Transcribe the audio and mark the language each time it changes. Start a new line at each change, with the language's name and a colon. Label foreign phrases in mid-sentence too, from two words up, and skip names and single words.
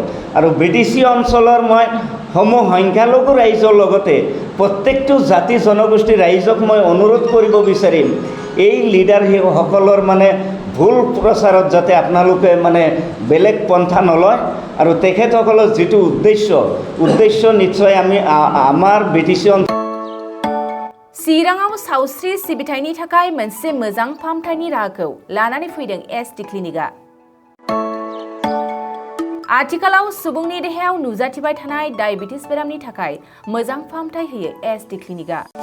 Assamese: আৰু বিটিচি অঞ্চলৰ মই সংখ্যালঘু ৰাইজৰ লগতে প্ৰত্যেকটো জাতি জনগোষ্ঠীৰ ৰাইজক মই অনুৰোধ কৰিব বিচাৰিম, এই লিডাৰসকলৰ মানে ভুল প্ৰচাৰত যাতে আপোনালোকে মানে বেলেগ পন্থা নলয়। আৰু তেখেতসকলৰ যিটো উদ্দেশ্য নিশ্চয় আমি আমাৰ বিটিচি
Bodo: चिराङाव सावस्रि सिबिथायनि थाखाय मोनसे मोजां फाहामथायनि राहाखौ लानानै फैदों SD क्लिनिकआ। आथिखालाव सुबुंनि देहायाव नुजाथिबाय थानाय डायबिटिस बेरामनि थाखाय मोजां फाहामथाय होयो SD क्लिनिकआ।